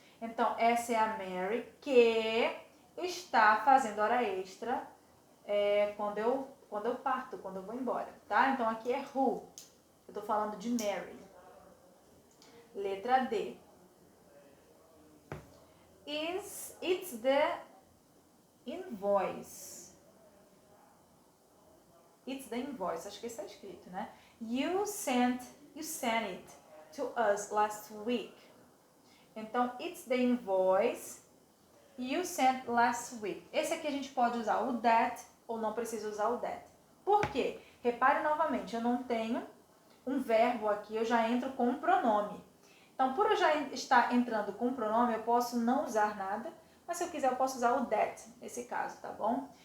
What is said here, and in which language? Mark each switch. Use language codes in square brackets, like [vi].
[pt] Então, essa é a Mary que está fazendo hora extra quando eu parto, quando eu vou embora, tá? Então, aqui é who. Eu estou falando de Mary. Letra D. [en] It's the invoice. It's the invoice. [pt] Acho que está escrito, né? [en] You sent it to us last week. [pt] Então, [en] it's the invoice you sent last week. [pt] Esse aqui a gente pode usar o that ou não precisa usar o that. Por quê? Repare novamente, eu não tenho um verbo aqui, eu já entro com um pronome. Então, por eu já estar entrando com um pronome, eu posso não usar nada, mas se eu quiser eu posso usar o that nesse caso, tá bom?